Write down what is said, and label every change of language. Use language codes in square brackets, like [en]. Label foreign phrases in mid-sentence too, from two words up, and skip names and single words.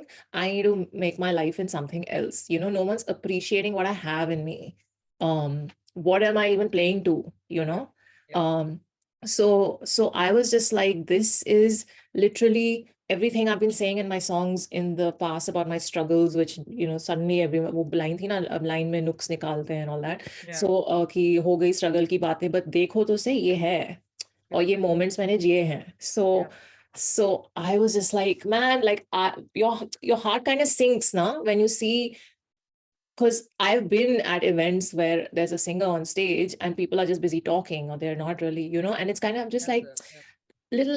[en] I need to make my life in something else. No one's appreciating what I have in me. What am I even playing to, So I was just like, this is literally everything I've been saying in my songs in the past about my struggles, which, suddenly everyone, [hi] वो लाइन थी ना, लाइन में नुक्स निकालते [en] and all that. [hi] So, की हो गई स्ट्रगल की बातें, but देखो तो से ये है. और ये मोमेंट्स मैंने जिए हैं. [en] So I was just like, man, like your heart kind of sinks now when you see, because I've been at events where there's a singer on stage and people are just busy talking, or they're not really, and it's kind of just like little,